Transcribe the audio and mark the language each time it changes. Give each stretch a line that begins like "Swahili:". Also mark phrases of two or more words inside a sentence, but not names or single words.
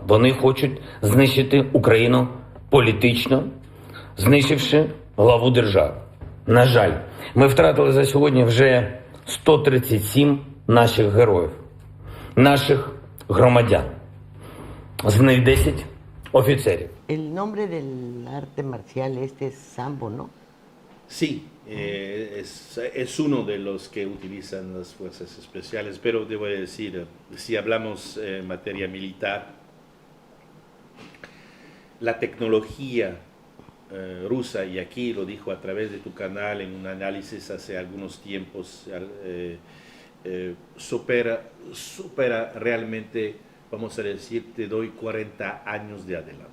Ukrainian: Вони хочуть знищити Україну політично, знищивши главу держави. На жаль, ми втратили за сьогодні вже 137 наших героїв, наших громадян. З них 10 офіцерів.
Spanish: El nombre del arte marcial es sambo, ¿no? Sí, es uno de los que utilizan las fuerzas especiales, pero debo decir, si hablamos en materia militar, la tecnología rusa, y aquí lo dijo a través de tu canal en un análisis hace algunos tiempos, supera realmente, vamos a decir, te doy 40 años de adelante.